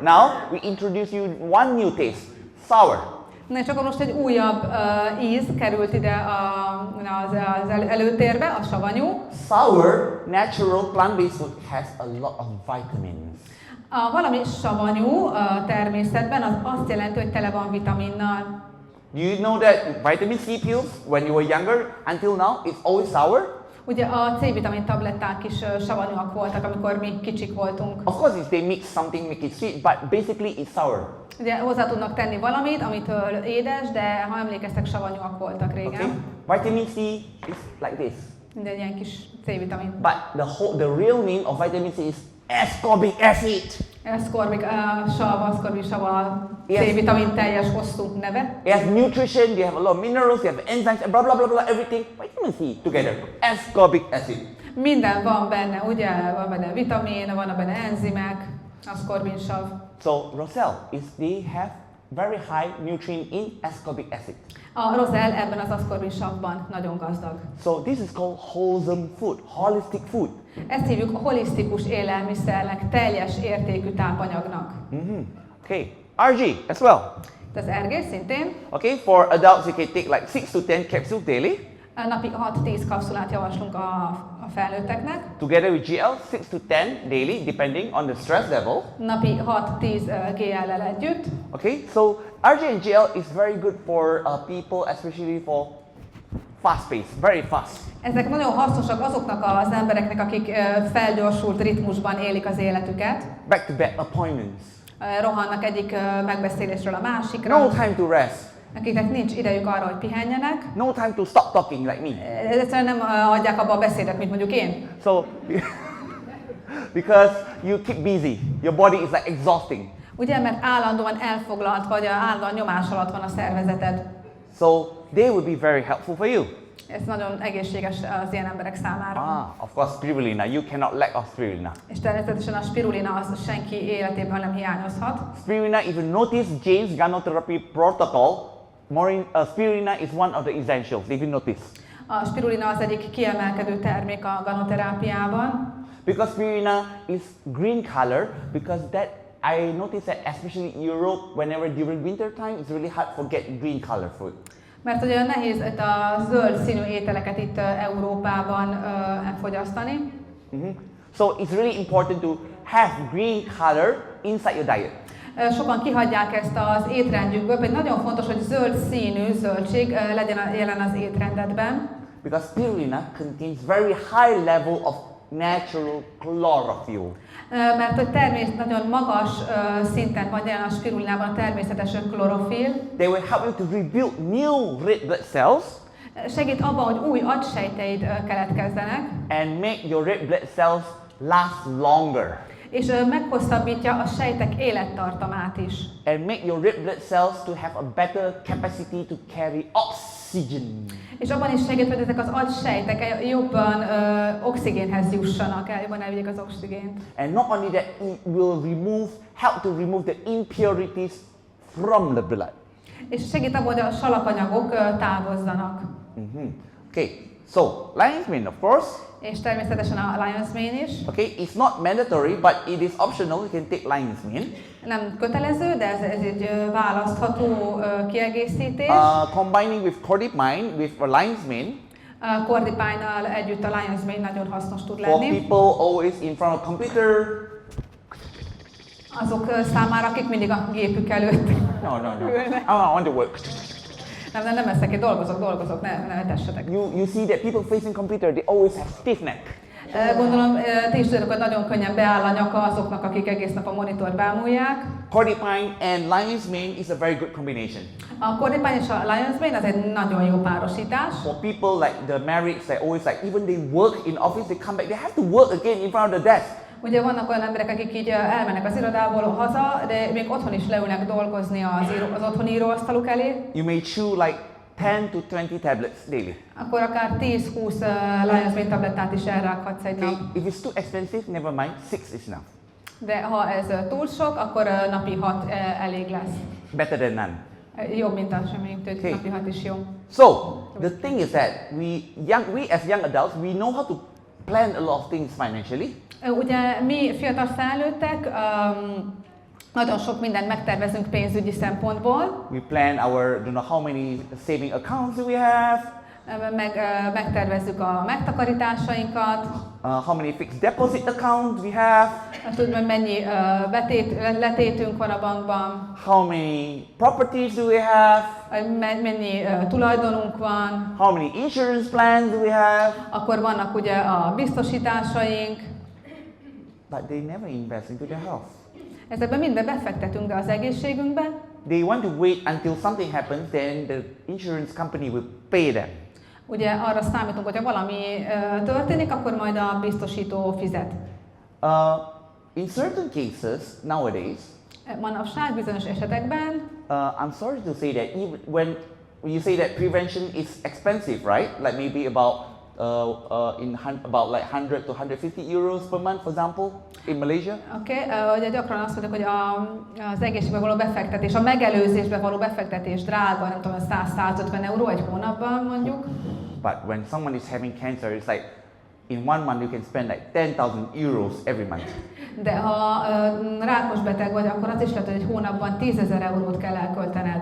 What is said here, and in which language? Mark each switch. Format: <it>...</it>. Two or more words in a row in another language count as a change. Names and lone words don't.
<en>Now we introduce you one new taste, sour.</en> <hu>Na és akkor most egy újabb íz került ide az előtérbe, a savanyú.</hu> <en>Sour, natural plant-based food has a lot of vitamins.</en> <hu>Valami savanyú természetben az azt jelenti, hogy tele van vitaminnal.</hu> <en>Do you know that vitamin C pills, when you were younger, until now, it's always sour?</en> <hu>Ugye a C-vitamin tabletták is savanyúak voltak, amikor mi kicsik voltunk.</hu> <en>Of course, if they mix something, make it sweet, but basically it's sour.</en> <hu>Ugye hozzá tudnak tenni valamit, amitől édes, de ha emlékeztek, savanyúak voltak régen.</hu> <en>Okay? Vitamin C is like this.</en> <hu>Minden ilyen kis C-vitamin.</hu> <en>But the real name of vitamin C is ascorbic acid.</en> <hu>Ascorbic sav a</hu> <en>Yes.</en> <hu>C-vitamin teljes hosszú neve.</hu> <en>It has nutrition, they have a lot of minerals, they have enzymes, blah blah blah blah, everything. Vitamin C together. Ascorbic acid.</en> <hu>Minden van benne, ugye? Van benne vitamin, van benne enzimek, ascorbinsav.</hu> <en>So Roselle they have very high nutrient in ascorbic acid.</en> <hu>A rozell ebben az ascorbinsavban nagyon gazdag.</hu> <en>So this is called wholesome food, holistic food.</en> <hu>Ezt hívjuk holisztikus élelmiszernek, teljes értékű tápanyagnak.</hu> <en>Okay, RG as well.</en> <hu>Az ergés szintén.</hu> <en>Okay, for adults you can take like 6 to 10 capsules daily.</en> <hu>Napi 6-10 kapszulát javaslunk a felnőtteknek.</hu> <en>Together with GL, 6 to 10 daily, depending on the stress level.</en> <hu>Napi 6-10 GL-lel együtt.</hu> <en>Okay, so RG and GL is very good for people, especially for fast pace, very fast.</en> <hu>Ezek nagyon hasznosak azoknak az embereknek, akik felgyorsult ritmusban élik az életüket.</hu> <en>Back-to-back appointments.</en> <hu>Rohannak egyik megbeszélésről a másikra.</hu> <en>No time to rest.</en> <hu>Akiknek nincs idejük arra, hogy pihenjenek.</hu> <en>No time to stop talking like me.</en> <hu>Egyszerűen nem adják abba a beszédet, mint mondjuk én.</hu> <en>So, because you keep busy, your body is like exhausting.</en> <hu>Ugye, mert állandóan elfoglalt, vagy állandóan nyomás alatt van a szervezeted.</hu> <en>So, they would be very helpful for you.</en> <hu>Ez nagyon egészséges az ilyen emberek számára.</hu> <en>Of course, spirulina. You cannot lack of spirulina.</en> <hu>És természetesen a spirulina az senki életében nem hiányozhat.</hu> <en>Spirulina, if you notice James Ganoterápia protocol, spirulina is one of the essentials, if you notice.</en> <hu>A spirulina az egyik kiemelkedő termék a ganoterápiában.</hu> <en>Because spirulina is green color, because that I noticed that especially in Europe, whenever during winter time, it's really hard to get green color food.</en> <hu>Mert ugye nehéz itt a zöld színű ételeket itt Európában elfogyasztani.</hu> <en>So it's really important to have green color inside your diet.</en> <hu>Sokan kihagyják ezt az étrendjükből, pedig nagyon fontos, hogy zöld színű zöldség legyen jelen az étrendedben.</hu> <en>Because spirulina contains very high level of natural chlorophyll.</en> <hu>Mert hogy nagyon magas szinten van jelen a spirulinában a természetes klorofil.</hu> <en>They will help you to rebuild new red blood cells.</en> <hu>Segít abban, hogy új agysejteid keletkezzenek.</hu> <en>And make your red blood cells last longer.</en> <hu>És meghosszabbítja a sejtek élettartamát is.</hu> <en>And make your red blood cells to have a better capacity to carry oxygen.</en> <hu>És abban is segít, hogy ezek az agysejtek jobban oxigénhez jussanak, jobban elvigyék az oxigént.</hu> <en>And not only that, it will help to remove the impurities from the blood.</en> <hu>És segít abban, hogy a salakanyagok távozzanak.</hu> <en>Okay, so lion's mane, of course.</en> <hu>És természetesen a</hu> <en>lion's mane</en> <hu>is.</hu> <en>Okay, it's not mandatory, but it is optional. You can take lion's mane.</en> <hu>Nem kötelező, de ez egy választható kiegészítés.</hu> <en>Combining with cordipine with a lion's mane.</en> <hu>Cordipine-nal együtt a</hu> <en>lion's mane</en> <hu>nagyon hasznos tud</hu> <en>For</en> <hu>lenni.</hu> <en>people always in front of computer.</en> <hu>Azok számára, akik mindig a gépük előtt.</hu> <en>No. I want to work.</en> <hu>Nem eszek, én dolgozok, ne tessetek.</hu> <en>You see that people facing computer, they always have stiff neck.</en> <hu>Gondolom, ti is tudjátok, hogy nagyon könnyen beáll a nyaka azoknak, akik egész nap a monitort bámulják.</hu> <en>Cordipine and lion's mane is a very good combination.</en> <hu>A cordipine és a</hu> <en>lion's mane</en> <hu>az egy nagyon jó párosítás.</hu> <en>For people like the married, they always like, even they work in office, they come back, they have to work again in front of the desk.</en> <hu>Ugye vannak olyan emberek, akik így elmennek az irodából haza, de még otthon is leülnek dolgozni az otthoni íróasztaluk elé.</hu> <en>You may chew like 10 to 20 tablets daily.</en> <hu>Akkor akár 10-20</hu> <en>lion's mane</en> <hu>tablettát is elrághatsz egy nap.</hu> <en>If it's too expensive, never mind, 6 is enough.</en> <hu>De ha ez túl sok, akkor napi 6 elég lesz.</hu> <en>Better than none.</en> <hu>Jobb, mint a semmi, úgyhogy napi 6 is jó.</hu> <en>So, the thing is that we as young adults, we know how to plan a lot of things financially.</en> <hu>Ugye mi fiatal felnőttek nagyon sok mindent megtervezünk pénzügyi szempontból.</hu> <en>We plan our, don't know how many saving accounts do we have.</en> <hu>Megtervezzük a megtakarításainkat.</hu> <en>How many fixed deposit accounts we have.</en> <hu>Tudod, hogy mennyi letétünk van a bankban.</hu> <en>How many properties do we have.</en> <hu>Mennyi tulajdonunk van.</hu> <en>How many insurance plans do we have.</en> <hu>Akkor vannak ugye a biztosításaink.</hu> <en>But they never invest into their health.</en> <hu>Ezekben mindbe befektetünk, de az egészségünkbe.</hu> <en>They want to wait until something happens, then the insurance company will pay them.</en> <hu>Ugye arra számítunk, hogy ha valami történik, akkor majd a biztosító fizet.</hu> <en>In certain cases nowadays,</en> <hu>Manapság bizonyos esetekben,</hu> <en>I'm sorry to say that even when you say that prevention is expensive, right? Like maybe about about like 100 to 150 euros per month, for example, in Malaysia.</en> <hu>Ugye gyakran azt mondjuk, hogy az egészségbe való befektetés, a megelőzésbe való befektetés drága, nem tudom, 100-150 euró egy hónapban mondjuk.</hu> <en>But when someone is having cancer, it's like in one month you can spend like 10,000 euros every month.</en> <hu>De ha rákos beteg vagy, akkor az is lehet, hogy egy hónapban 10.000 eurót kell elköltened.</hu>